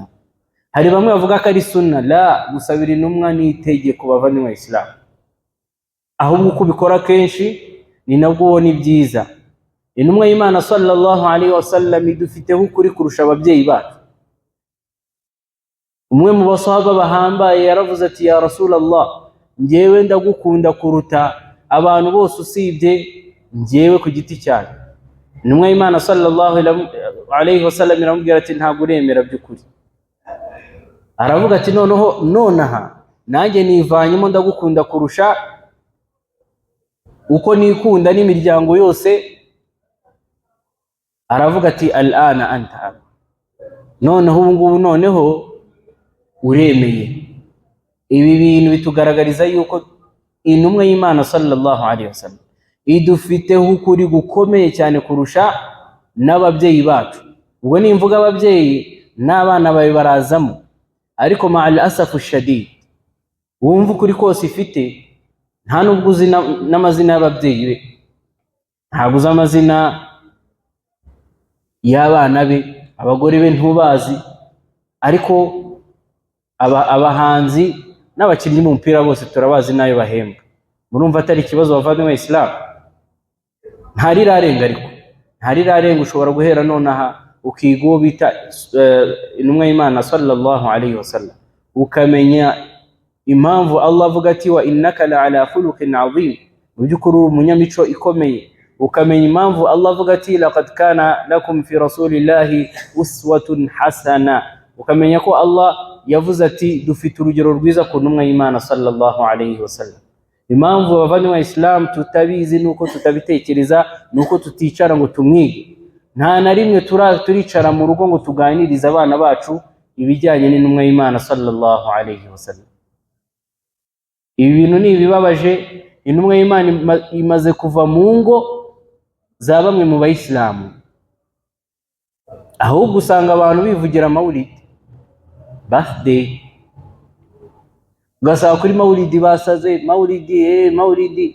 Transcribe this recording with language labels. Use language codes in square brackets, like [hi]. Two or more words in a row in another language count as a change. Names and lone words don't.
[rw] Hari bamwe bavuga ko ari sunna. La, gusabira intumwa ni itegeko bavandimwe Islam, ahubwo uko ubikora kenshi ni nabwo ubona ibyiza. Intumwa y'Imana [ar] صلى الله عليه وسلم [rw] idufiteho ukuri kurusha ababyeyi bacu. Umwe mu basahaba bahambaye yaravuze ati, [ar] يا رسول الله, [rw] njyewe ndagukunda kuruta abantu bose usibye njyewe ku giti cyanjye. Intumwa y'Imana [ar] صلى الله عليه وسلم [rw] iramubwira ati, ntabwo uremera by'ukuri. Aravuga ati, nonaha nanjye nivanyemo ndagukunda kurusha uko nikunda n'imiryango yose. Aravuga ati, [ar] الآن أنت, [rw] noneho ubu ngubu noneho uremeye. Ibi bintu bitugaragariza yuko intumwa y'Imana [ar] صلى الله عليه وسلم [rw] idufiteho ukuri gukomeye cyane kurusha n'ababyeyi bacu. Ubwo nimvuga ababyeyi n'abana bawe barazamo, ariko [ar] مع الأسف الشديد, [rw] wumva ukuri kose ifite nta nubwo uzi n'amazina y'ababyeyi be, ntabwo uzi amazina y'abana be, abagore be ntubazi, ariko abahanzi n'abakinnyi mu mupira bose turabazi nayo bahembwa. Murumva atari ikibazo bavandimwe Islam? Ntarirarenga, ariko ntarirarenga. Ushobora guhera nonaha ukiga uwo bita intumwa y'Imana [ar] صلى الله عليه وسلم, [rw] ukamenya impamvu Allah avuga ati, [ar] وإنك لعلى خلق عظيم, [rw] mu by'ukuri uri umunyamico ikomeye. Ukamenya impamvu Allah avuga ati, [ar] لقد كان لكم في رسول الله أسوة حسنة. [rw] Ukamenya ko Allah yavuze ati, dufite urugero rwiza ku ntumwa y'Imana [ar] صلى الله عليه وسلم. [rw] Impamvu abavandimwe Islam tutabizi nuko tutabitekereza, nuko tuticara ngo tumwige. Nta na rimwe turicara mu rugo ngo tuganirize abana bacu ibijyanye n'intumwa y'Imana [ar] صلى الله عليه وسلم. [rw] Ibi bintu ni ibibabaje. Intumwa y'Imana imaze kuva mu ngo za bamwe mu bayisilamu, ahubwo usanga abantu bivugira mawlid, birthday, ugasanga kuri mawlidi basaze mawlidi, mawlidi.